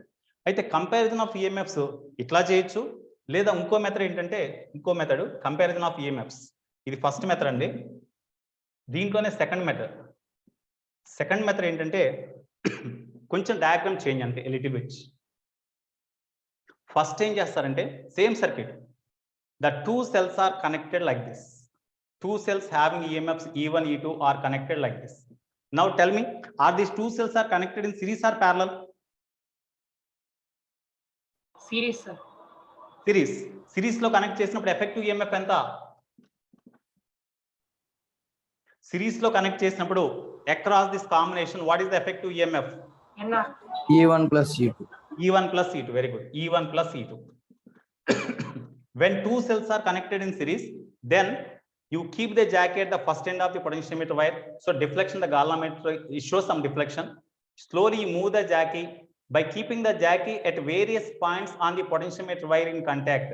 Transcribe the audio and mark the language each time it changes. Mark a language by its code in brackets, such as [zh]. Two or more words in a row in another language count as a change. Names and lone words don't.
[te] అయితే [en] comparison of EMFs [te] ఇట్లా చేయొచ్చు, లేదా ఇంకో మెథడ్ ఏంటంటే ఇంకో మెథడ్ [en] comparison of EMFs. [te] ఇది [en] first method [te] అండి. దీంట్లోనే [en] second method [te] ఏంటంటే కొంచెం [en] diagram change [te] అంటే [en] little bit. [te] ఫస్ట్ ఏం చేస్తారంటే [en] same circuit, the two cells are connected like this. Two cells having EMFs E1 E2 are connected like this. Now tell me, are these two cells are connected in series or parallel? Series, sir. [te] Series లో కనెక్ట్ చేసినప్పుడు [en] effective EMF [te] ఎంత? సిరీస్ లో కనెక్ట్ చేసినప్పుడు [en] across this combination what is the effective EMF? NR. E1 plus E2. E1 plus E2, very good. E1 plus E2. When two cells are connected in series, then you keep the jacket at the first end of the potentiometer wire. So deflection, the galvanometer, it shows some deflection. Slowly you move the jacket by keeping the jacket at various points on the potentiometer wire in contact.